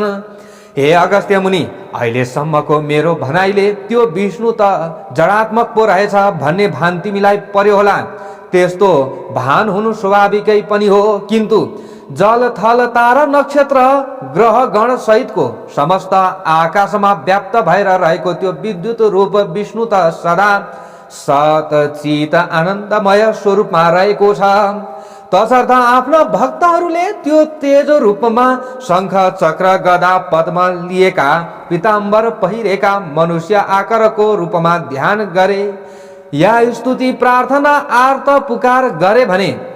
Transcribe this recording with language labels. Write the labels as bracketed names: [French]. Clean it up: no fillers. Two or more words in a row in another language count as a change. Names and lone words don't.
[Nepali] हे अगस्त्य मुनि, अहिलेसम्मको मेरो भनाइले त्यो विष्णु त जडात्मक पो रहेछ भन्ने भान तिमीलाई पर्यो होला। त्यस्तो भान हुनु स्वाभाविकै पनि हो, किन्तु जल थल तारा नक्षत्र ग्रह गण सहितको समस्त आकाशमा व्याप्त भएर रहेको त्यो विद्युत रूप विष्णु त सदा सत चित आनन्दमय स्वरूपमा रहेको छ। तसर्थ आफ्ना भक्तहरूले त्यो तेज रूपमा शंख चक्र गदा पद्म लिएका पीताम्बर पहिरेका मनुष्य आकारको रूपमा ध्यान गरे या स्तुति प्रार्थना आर्त पुकार गरे भने